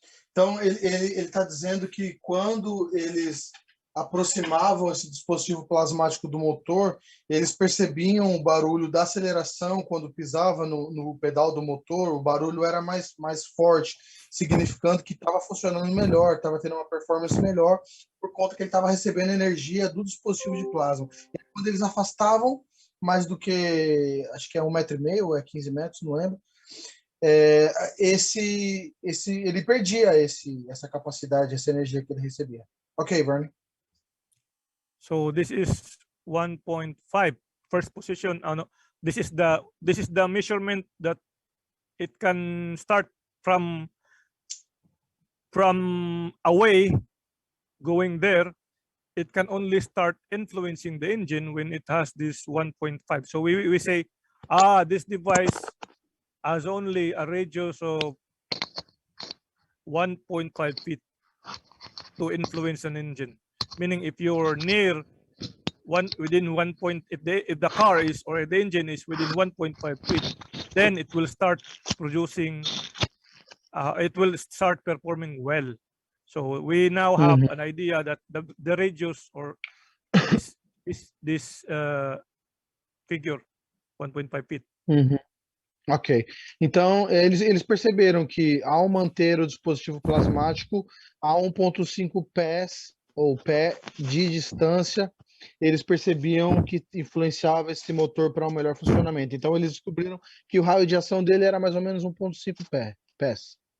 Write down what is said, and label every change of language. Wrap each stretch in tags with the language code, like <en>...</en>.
<pt>Então ele está dizendo que quando eles aproximavam esse dispositivo plasmático do motor, eles percebiam o barulho da aceleração quando pisava no pedal do motor, o barulho era mais forte, significando que estava funcionando melhor, estava tendo uma performance melhor, por conta que ele estava recebendo energia do dispositivo de plasma. E quando eles afastavam mais do que, acho que é 1,5 metro ou é 15 metros, não lembro, ele perdia essa capacidade, essa energia que ele recebia.</pt> <en>Ok, Vernie. So this is 1.5 first position. This is the measurement that it can start from away going there. It can only start influencing the engine when it has this 1.5. So we say, this device has only a radius of 1.5 feet to influence an engine. Meaning, if you're near within 1 point, if the car is or the engine is within 1.5 feet, then it will start producing, it will start performing well. So we now have an idea that the radius or this figure 1.5 feet. Ok.</en> <pt>Então, eles perceberam que ao manter o dispositivo plasmático a 1.5 pés ou pé de distância, eles percebiam que influenciava esse motor para um melhor funcionamento. Então, eles descobriram que o raio de ação dele era mais ou menos 1.5 pés.</pt>